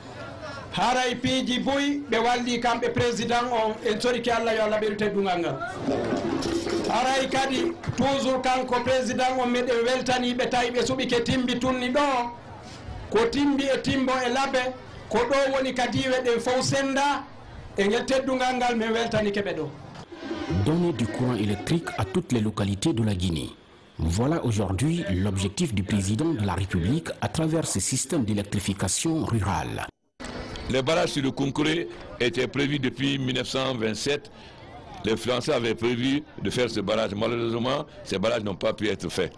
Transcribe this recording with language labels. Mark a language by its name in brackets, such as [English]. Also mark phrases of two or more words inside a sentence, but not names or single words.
[Fula] Haray piiji boyi ɓe walli kamɓe président on en soriki Allah yo Allah ɓeɗu teddungal ngal. Haray kadi toujours kanko président on meɗen weltaniɓe tawi ɓe suɓike Timbitouni ɗo ko timbi e timbo e labbe ko ɗo woni kadiwe ɗen fof senda e ngel teddungal ngal men weltanike ɓe ɗo. [French] Donner du courant électrique à toutes les localités de la Guinée. Voilà aujourd'hui l'objectif du président de la République à travers ce système d'électrification rurale. Les barrages sur le Kounkouré étaient prévus depuis 1927. Les Français avaient prévu de faire ce barrage. Malheureusement, ces barrages n'ont pas pu être faits.